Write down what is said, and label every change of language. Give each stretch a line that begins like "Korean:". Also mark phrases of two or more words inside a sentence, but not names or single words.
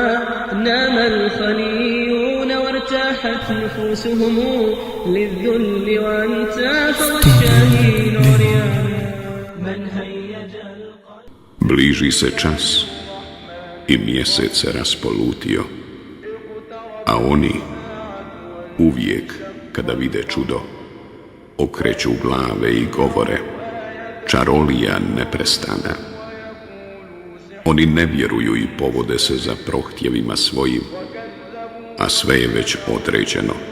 Arabic: نام الخليون وارتاحت نفوسهم للذل وانتفض الشاهين عريانا. من هيج القلب.
Bosnian: Bliži se čas i mjesec se raspolutio, a oni uvijek kada vide čudo okreću glave i govore: čarolija neprestana. Oni ne vjeruju i povode se za prohtjevima svojim, a sve je već određeno.